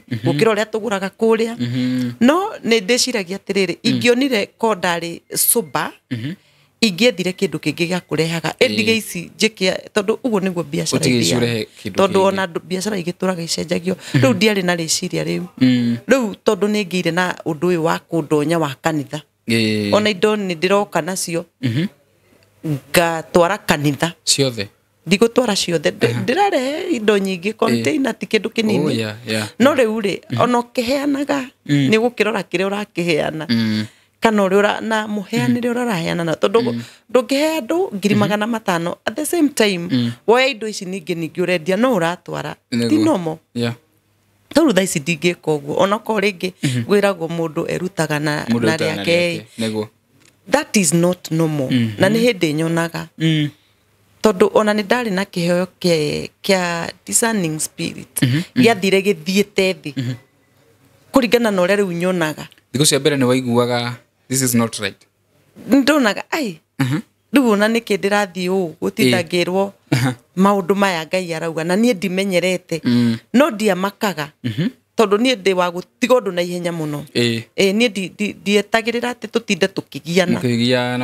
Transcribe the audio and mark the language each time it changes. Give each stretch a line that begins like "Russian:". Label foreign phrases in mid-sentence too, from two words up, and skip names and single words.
Kikuyu: gũkĩra ũrĩa tũgũraga kũrĩa no nĩ ndĩciragia atĩrĩrĩ ingĩonire ko ndarĩ sober ingĩethire kĩndũ kĩngĩ gĩa kũrehaga ndige ici njĩke tondũ ũguo nĩguo biacara tondũ ona biacara igĩtũraga icenjagio rĩu ndiarĩ na rĩciria rĩu tondũ nĩ ngĩire na ũndũ ũyũ wa kũndonya wa kanitha ona indo nĩ ndĩroka nacio ngatwara kanitha ciothe ndigũtwara ciothe ndĩrarehe indo nyingĩ container ti kĩndũ kĩnini no rĩu rĩ ona ũkĩheanaga nĩ gũkĩrora kĩrĩa ũrakĩheana kana ũrĩa na mũheanĩre ũraheana na tondũ ndũngĩhe andũ 500,000
English: at the same time
Kikuyu: woya indo ici ningĩ ũrendia no ũratwara ti nomo Tondũ thaa ici ndingĩka ũguo ona ko rĩngĩ gwĩragwo mũndũ erutaga na rĩake nĩguo
English: that is not normal
Kikuyu: na nĩ hĩndĩ nyonaga tondũ ona nĩ ndarĩ na kĩheo kĩa
English: discerning spirit
Kikuyu: gĩathire gĩthiĩte thĩ kũringana na ũrĩa rĩu nyonaga thikũ cia mbere nĩ waiguaga
English: this is not right
Kikuyu: ndonaga ai rĩu ona nĩkĩ ndĩrathiĩ ũũ gũtinda ngĩrwo maũndũ maya Ngai arauga na niĩ ndimenyerete no ndiamakaga tondũ niĩ ndĩ wa gũtiga ũndũ na ihenya mũno niĩ ndietagĩrĩra atĩ tũtinde tũkĩgiana